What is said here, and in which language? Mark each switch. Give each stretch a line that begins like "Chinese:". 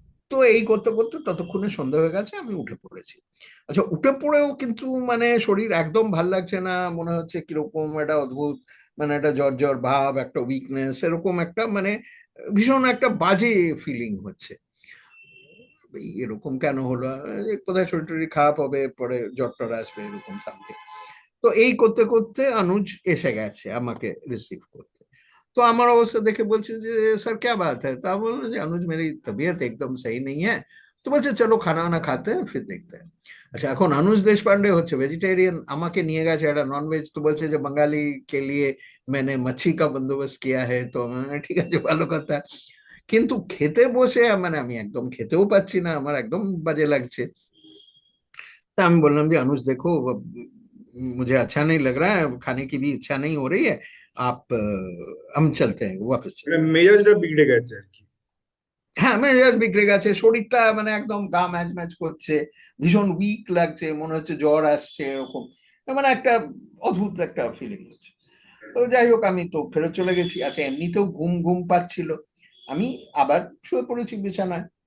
Bangla: তো এই করতে করতে ততক্ষণে সন্ধ্যা হয়ে গেছে, আমি উঠে পড়েছি। আচ্ছা, উঠে পড়েও কিন্তু মানে শরীর একদম ভাল লাগছে না, মনে হচ্ছে কিরকম একটা অদ্ভুত, মানে একটা জ্বর জ্বর ভাব, একটা উইকনেস, এরকম একটা মানে ভীষণ একটা বাজে ফিলিং হচ্ছে। এরকম কেন হলো, কোথায় শরীর টরীর খারাপ হবে, পরে জ্বর টর আসবে, এরকম সামথিং। তো এই করতে করতে অনুজ এসে গেছে আমাকে রিসিভ করতে। तो আমার অবস্থা দেখে বলছে যে স্যার
Hindi: क्या बात है।
Bangla: তা বললো যে
Hindi: अनुज मेरी तबीयत एकदम सही नहीं है।
Bangla: তো বলছে চলো
Hindi: খানা वाना खाते हैं फिर देखते हैं।
Bangla: আচ্ছা, এখন অনুজ দেশপান্ডে হচ্ছে ভেজিটেরিয়ান, আমাকে নিয়ে গেছে একটা নন ভেজ। তো বলছে যে
Hindi: বাঙালি কে লিয়ে मैंने मच्छी का बंदोबस्त किया है।
Bangla: তো ঠিক আছে, ভালো কথা। কিন্তু খেতে বসে মানে আমি একদম খেতেও পাচ্ছি না, আমার একদম বাজে লাগছে।
Hindi: तो हम बोलना भी अनुज देखो, मुझे अच्छा नहीं लग रहा है, खाने की भी इच्छा नहीं हो रही है। आप हम चलते हैं, वापस
Bangla: মানে
Hindi: चलते हैं।
Bangla: মেজাজটা বিগড়ে গেছে আর কি। হ্যাঁ, মেজাজ বিগড়ে গেছে, শরীরটা মানে একদম গা ম্যাজ ম্যাজ করছে, ভীষণ উইক লাগছে, মনে হচ্ছে জ্বর আসছে এরকম, মানে একটা অদ্ভুত একটা ফিলিং হচ্ছে। তো যাই হোক, আমি তো ফেরত চলে গেছি। আচ্ছা, এমনিতেও ঘুম ঘুম পাচ্ছিল, আমি আবার শুয়ে পড়েছি বিছানায়।